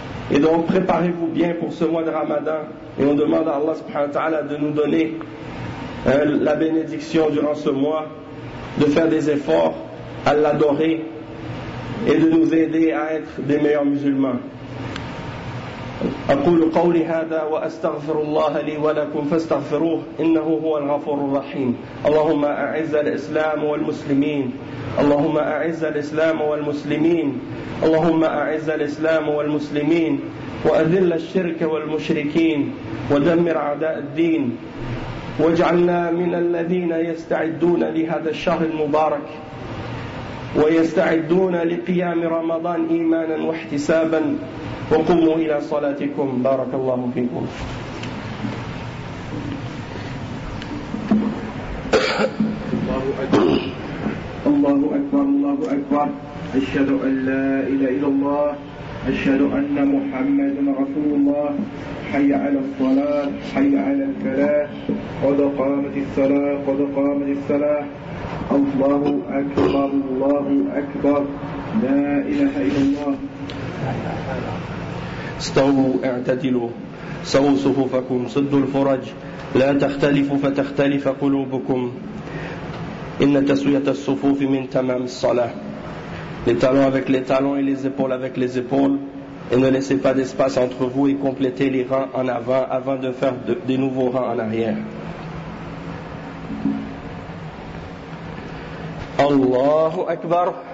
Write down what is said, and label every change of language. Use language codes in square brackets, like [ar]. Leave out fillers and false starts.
[fr] Et donc préparez-vous bien pour ce mois de Ramadan et on demande à Allah subhanahu wa ta'ala de nous donner la bénédiction durant ce mois, de faire des efforts à l'adorer et de nous aider à être des meilleurs musulmans. [ar] أقول قولي هذا وأستغفر الله لي ولكم فاستغفروه إنه هو الغفور الرحيم اللهم أعز الإسلام والمسلمين اللهم أعز الإسلام والمسلمين اللهم أعز الإسلام والمسلمين وأذل الشرك والمشركين ودمر أعداء الدين واجعلنا من الذين يستعدون لهذا الشهر المبارك ويستعدون لقيام رمضان إيمانا واحتسابا وقوموا إلى صلاتكم بارك الله فيكم الله أكبر الله أكبر أشهد أن لا إله إلا الله أشهد أن محمد رسول الله حي على الصلاة حي على الفلاح قد قامت الصلاة قد قامت الصلاة الله أكبر الله أكبر لا إله إلا الله استووا اعتدلوا سووا صفوفكم سدوا الفرج لا تختلفوا فتختلف قلوبكم إن تسوية الصفوف من تمام الصلاة [fr] les talons avec les talons et les épaules avec les épaules et ne laissez pas d'espace entre vous et complétez les rangs en avant avant de faire des nouveaux rangs en arrière Allahu Akbar